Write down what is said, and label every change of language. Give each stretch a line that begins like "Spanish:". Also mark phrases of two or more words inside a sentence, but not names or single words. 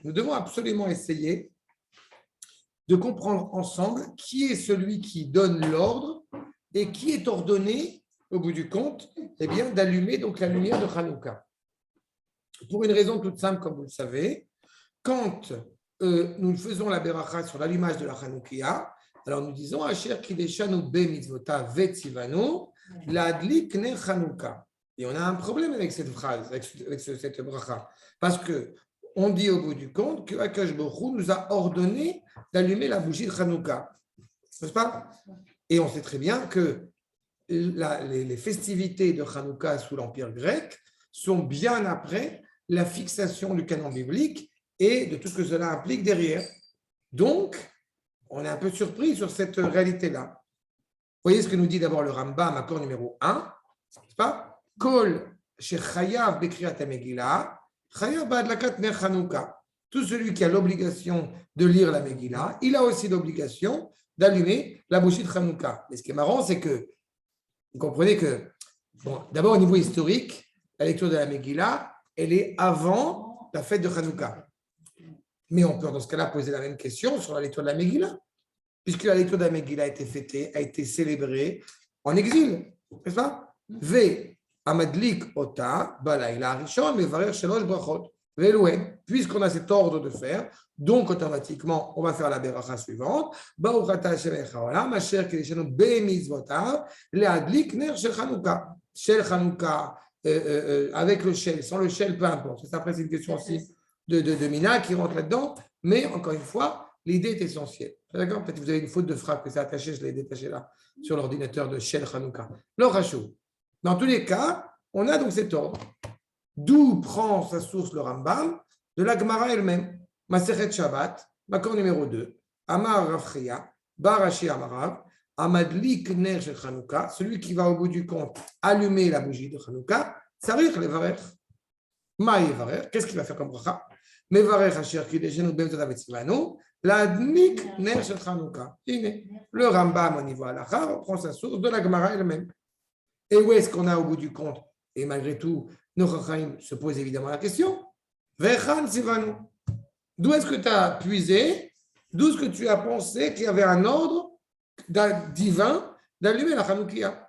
French: Nous devons absolument essayer de comprendre ensemble qui est celui qui donne l'ordre et qui est ordonné, au bout du compte, eh bien, d'allumer donc la lumière de Hanouka. Pour une raison toute simple, comme vous le savez, quand nous faisons la beracha sur l'allumage de la Hanoukia, alors nous disons
Hebrew: אשר קדשנו במצוותיו וצוונו להדליק נר חנוכה.
French: Et on a un problème avec cette phrase, avec cette bracha, parce que on dit au bout du compte que
Hebrew: הקדוש ברוך הוא
French: nous a ordonné d'allumer la bougie de Hanouka, n'est-ce pas? Et on sait très bien que les festivités de Hanouka sous l'Empire grec sont bien après la fixation du canon biblique et de tout ce que cela implique derrière. Donc, on est un peu surpris sur cette réalité-là. Vous voyez ce que nous dit d'abord le Rambam, accord numéro 1, n'est-ce pas?
Hebrew: כל שחייב בקריאת המגילה חייב בהדלקת נר חנוכה.
French: Tout celui qui a l'obligation de lire la Megillah, il a aussi l'obligation d'allumer la bougie de Hanouka. Mais ce qui est marrant, c'est que vous comprenez que, bon, d'abord au niveau historique, la lecture de la Megillah, elle est avant la fête de Hanouka. Mais on peut dans ce cas-là poser la même question sur la lecture de la Megillah, puisque la lecture de la Megillah a été fêtée, a été célébrée en exil, n'est-ce pas?
Hebrew: והמדליק אותה בלילה ראשון מברך שלש ברכות ואלו הן.
French: Puisqu'on a cet ordre de faire, donc automatiquement on va faire la beracha suivante.
Hebrew: ברוך אתה השם מלך העולם אשר קדשנו במצוותיו להדליק נר של חנוכה. של חנוכה
French: avec le shel, sans le shel, peu importe. Ça, après, c'est une question aussi de Mina qui rentre là-dedans, mais encore une fois, l'idée est essentielle. D'accord? Peut-être que vous avez une faute de frappe que c'est attaché, je l'ai détaché là, sur l'ordinateur de
Hebrew: של חנוכה.
French: L'Orachou. Dans tous les cas, on a donc cet ordre. D'où prend sa source le Rambam? De la Gemara elle-même. Masechet Shabbat, accord numéro 2.
Aramaic: אמר רב חייא בר אשי אמר רב המדליק נר של חנוכה,
French: celui qui va au bout du compte allumer la bougie de Hanouka,
Aramaic: צריך לברך. מה יברך,
French: qu'est-ce qu'il va faire comme bracha?
Hebrew: מברך אשר קדשנו במצוות וצוונו להדליק נר של חנוכה.
French: Le Rambam au niveau halakha reprend sa source de la Gemara elle-même. Et où est-ce qu'on a au bout du compte? Et malgré tout, nos Chachamim se posent évidemment la question.
Hebrew: והיכן צוונו.
French: D'où est-ce que tu as puisé? D'où est-ce que tu as pensé qu'il y avait un ordre divin d'allumer la Hanoukia?